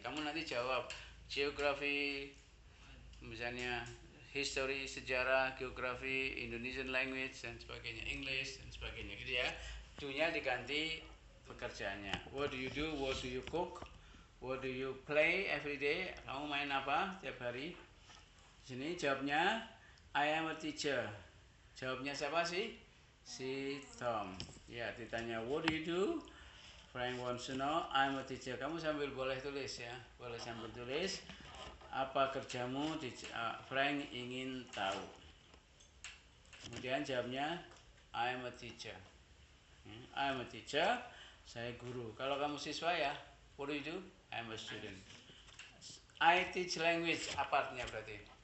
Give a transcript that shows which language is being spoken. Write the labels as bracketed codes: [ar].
[id] Kamu nanti jawab geografi, misalnya history, sejarah, geografi, Indonesian language dan sebagainya, English dan sebagainya gitu ya. Do-nya diganti pekerjaannya. [en] What do you do? What do you cook? What do you play every day? [id] Kamu main apa tiap hari? Di sini jawabnya [en] I am a teacher. [id] Jawabnya siapa sih? Si Tom. Ya, ditanya [en] what do you do? Frank wants to know I'm a teacher. [id] Kamu sambil boleh tulis ya. Boleh sambil tulis. Apa kerjamu? Frank ingin tahu. Kemudian jawabnya [en] I'm a teacher. I'm a teacher. [id] Saya guru. Kalau kamu siswa ya, [en] what do you do? I'm a student. I teach language. [id] Apa artinya berarti?